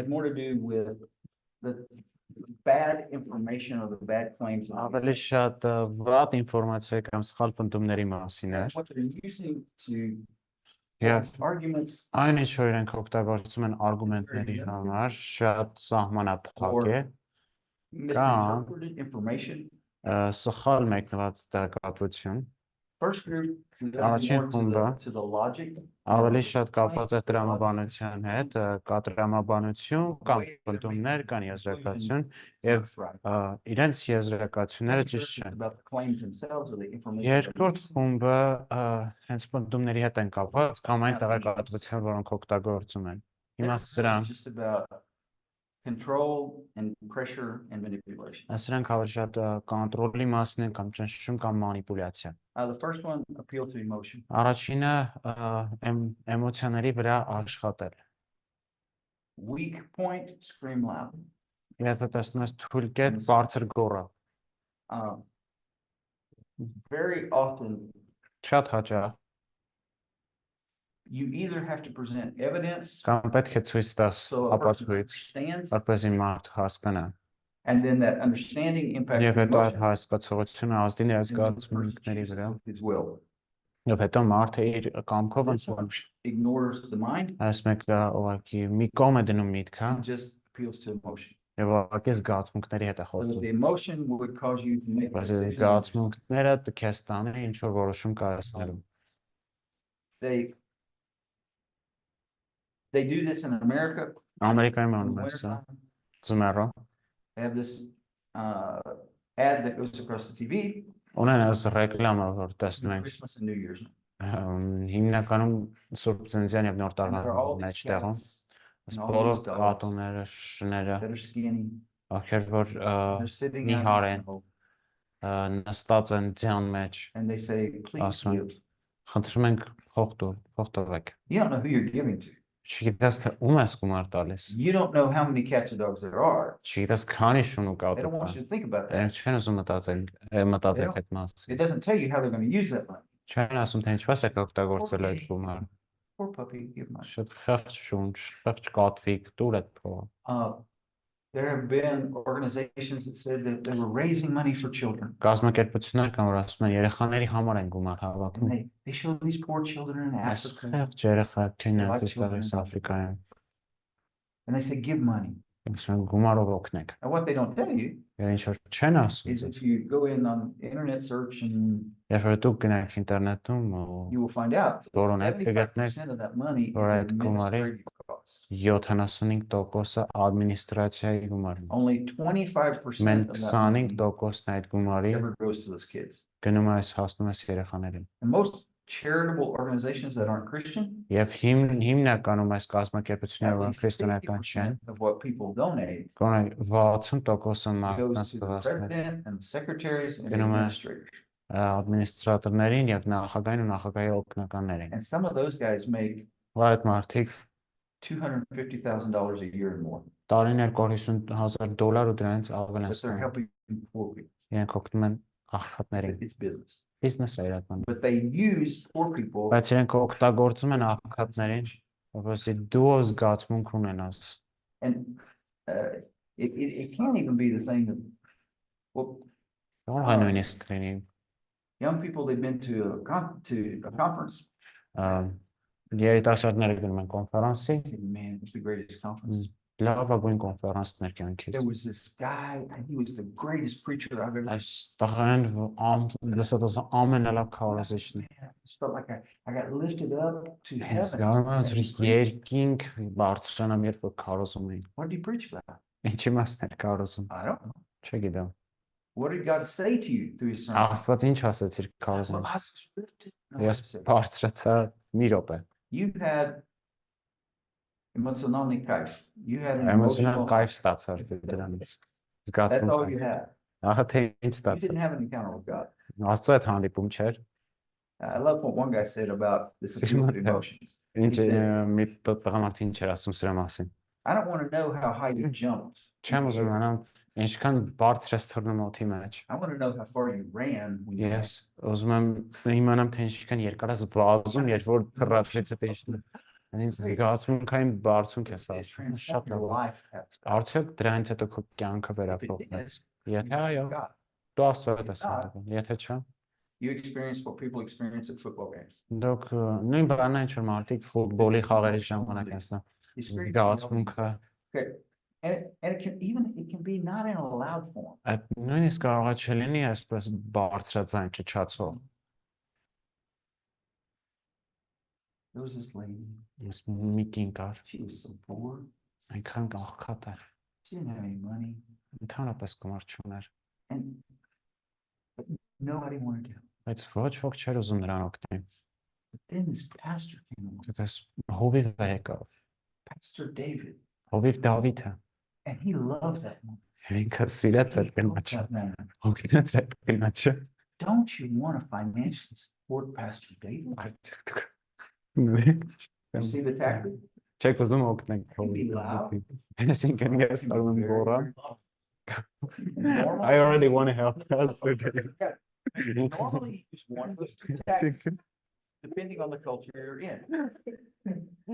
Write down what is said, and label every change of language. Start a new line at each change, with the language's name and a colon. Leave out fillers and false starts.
English: had more to do with the bad information or the bad claims.
Armenian: ավելի շատ վատ ինֆորմացիա կամ սխալ պնդումների մասին էր
English: What they're using to
Armenian: եւ
English: arguments
Armenian: այն ինչ որ իրենք օգտագործում են արգումենտների համար շատ սահմանափակ է
English: misinterpreted information.
Armenian: Սխալ մեկնված տեղեկատվություն
English: First group
Armenian: Առաջին
English: more
Armenian: խումբը
English: to the logic.
Armenian: ավելի շատ կապված է տրամաբանության հետ, կա տրամաբանություն, կան պնդումներ, կան եզրակացություն եւ իրենց եզրակացությունները ճիշտ չեն։
English: About the claims themselves or the information.
Armenian: Երկրորդ խումբը հենց պնդումների հետ են կապված կամ այն տեղեկատվության, որոնք օգտագործում են։ Հիմա սրանք
English: Just about control and pressure and manipulation.
Armenian: Սրանք ավելի շատ կոնտրոլի մասն են կամ ճնշում կամ մանիպուլյացիա։
English: The first one appeal to emotion.
Armenian: Առաջինը էմոցիաների վրա աշխատել։
English: Weak point, scream loud.
Armenian: Եթե տեսնում ես թույլ կետ, բարձր գոռա։
English: Very often
Armenian: շատ հաճախ
English: you either have to present evidence
Armenian: կամ պետք է ցույց տաս ապացույց, որպեսզի մարդ հասկանա։
English: And then that understanding impacts
Armenian: Եվ հետո այդ հասկացողությունը ազդի նրա զգացմունքների վրա։ Եվ հետո մարդը իր կամքով
English: ignores the mind.
Armenian: Այս մեկը ուղղակի մի կողմ է դնում միտքը
English: Just appeals to emotion.
Armenian: Եվ ուղղակի զգացմունքների հետ է խոսում։
English: The emotion would cause you to make
Armenian: զգացմունքները քեզ տանը ինչ որ որոշում կայացնելու։
English: They do this in America.
Armenian: Ամերիկայում անում են սա։ Ձմեռը
English: They have this ad that goes across the TV.
Armenian: Ունեն այս ռեկլամը, որ տեսնում ենք
English: Christmas and New Year's.
Armenian: Հիմնականում Սուրբ Ծննդյան եւ Նոր տարվա մեջտեղում բոլոր կատուները, շները, ովքեր որ նիհար են, նստած են ձյան մեջ, ասում են, խնդրում ենք փող տվեք։
English: You don't know who you're giving to.
Armenian: Չգիտես թե ում ես գումար տալիս։
English: You don't know how many cats or dogs there are.
Armenian: Չգիտես քանի շուն ու
English: They
Armenian: կատու
English: don't want
Armenian: կա։
English: you to think about that.
Armenian: Նրանք չեն ուզում մտածել այդ մասին։
English: It doesn't tell you how they're going to use that money.
Armenian: Չեն ասում թե ինչպես եք օգտագործել այդ գումարը։
English: Poor puppy, give money.
Armenian: Շատ խեղճ շունչ, խեղճ կատվիկ, տուր այդ փողը։
English: There have been organizations that said that they were raising money for children.
Armenian: Կազմակերպություններ կան, որ ասում են երեխաների համար են գումար հավաքում։
English: They show these poor children in Africa.
Armenian: Խեղճ երեխա Քենիայից Աֆրիկայում։
English: And they say give money.
Armenian: Ասում են գումարով օգնեք։
English: And what they don't tell you
Armenian: Եվ ինչ որ չեն ասում։
English: is if you go in on internet search and
Armenian: Եվ որ դուք գնաք ինտերնետում
English: you will find out
Armenian: որոնեք կգտնեք
English: 75% of that money
Armenian: որ այդ
English: is
Armenian: գումարի
English: administrative costs.
Armenian: 75%-ը ադմինիստրացիայի գումարն է։
English: Only 25%
Armenian: Մեն
English: of that money
Armenian: 25%-ն այդ գումարի
English: ever goes to those kids.
Armenian: գնում է հասնում է երեխաներին։
English: And most charitable organizations that aren't Christian,
Armenian: Եվ հիմնականում այս կազմակերպությունները որ քրիստոնեական չեն,
English: of what people donate
Armenian: գոնե 60%-ը
English: goes
Armenian: մարդկանց
English: to the
Armenian: տվասներ
English: president and secretaries and
Armenian: Գնում է
English: administrators.
Armenian: ադմինիստրատորներին եւ նախագահային ու նախագահի օգնականներին։
English: And some of those guys make
Armenian: Այդ մարդիկ
English: $250,000 a year and more.
Armenian: տարին $250,000 ու դրանից ավել են
English: But they're
Armenian: ստանում։
English: helping poor people.
Armenian: Իրենք օգնում են աղքատներին։
English: It's business.
Armenian: Բիզնես է իրականում։
English: But they use poor people.
Armenian: Բայց իրենք օգտագործում են աղքատներին, որովհետեւ դու զգացմունք ունենաս։
English: And it can't even be the thing that
Armenian: Կարող է նույնիսկ լինի
English: young people they've been to a conference.
Armenian: Երիտասարդները գնում են կոնֆերանսի,
English: Man, it's the greatest conference.
Armenian: լավագույն կոնֆերանսներ կյանքից։
English: There was this guy, and he was the greatest preacher I've ever.
Armenian: Այս տղան լսած ամենալավ քարոզիչն է։
English: I just felt like I got lifted up to
Armenian: Ես
English: heaven.
Armenian: գալու երկինք բարձրանամ երբ որ քարոզում էին։
English: What did he preach about?
Armenian: Ինչի մասն էր քարոզում։
English: I don't know.
Armenian: Չգիտեմ։
English: What did God say to you through his sermon?
Armenian: Աստված ինչ ասեց իր
English: Well, I
Armenian: քարոզումից։
English: was lifted. No, I
Armenian: Ես
English: said,
Armenian: բարձրացա մի րոպե։
English: you had emotional kayf. You had an
Armenian: Էմոցիոնալ
English: emotional.
Armenian: կայֆ ստացար դրանից։
English: That's all you
Armenian: Զգացում։
English: had.
Armenian: Ահա թե ինչ
English: You
Armenian: ստացա։
English: didn't have an encounter with God.
Armenian: Աստծո հետ հանդիպում չէր։
English: I love what one guy said about this appeal to emotions.
Armenian: Ինչ մի տղամարդ ինչ էր ասում սրա մասին։
English: I don't want to know how high you jumped.
Armenian: Չեմ ուզում իմանալ Ինչքան բարձր ես թռնում օդի մեջ։
English: I want to know how far you ran when you
Armenian: Ես ուզում եմ իմանամ թե ինչքան երկար ես վազում, երբ որ թռավշից է տեշնում։ Ինձ զգացմունքային բարձունք է
English: It
Armenian: ասում, շատ
English: transformed your
Armenian: լավ։
English: life.
Armenian: Արդյոք դրանից հետո քո կյանքը
English: If it
Armenian: վերափոխվեց։
English: did,
Armenian: Եթե այո,
English: God,
Armenian: դու Աստծո հետ ես հանդիպում, եթե չէ,
English: you experience what people experience at football games.
Armenian: դուք նույն բանն են որ մարդիկ ֆուտբոլի խաղերի ժամանակ են
English: You experience it.
Armenian: զգացմունքը
English: Okay. And it can be not in a loud form.
Armenian: այդ նույնիսկ կարող է չլինի այսպես բարձրաձայն ճչացող։
English: There was this lady.
Armenian: Ես մի կին կար,
English: She was so poor.
Armenian: այնքան աղքատ էր,
English: She didn't have any money.
Armenian: ընդհանրապես գումար չուներ,
English: But nobody wanted to help.
Armenian: բայց ոչ ոք չէր ուզում նրան օգնել։
English: But then this pastor came along,
Armenian: Դες հովիվը եկավ,
English: Pastor David,
Armenian: հովիվ Դավիթը,
English: and he loves that woman.
Armenian: ինքը սիրեց այդ
English: He loves
Armenian: կնաչը,
English: that woman.
Armenian: օգնեց այդ կնաչը։
English: Don't you want to financially support Pastor David? You see the tactic?
Armenian: Չեք ուզում օգնենք
English: Be loud.
Armenian: Այսինքն ես կարող եմ գոռալ։
English: Normal- I already want to help us. Normally, you use one of those two tactics, depending on the culture you're in.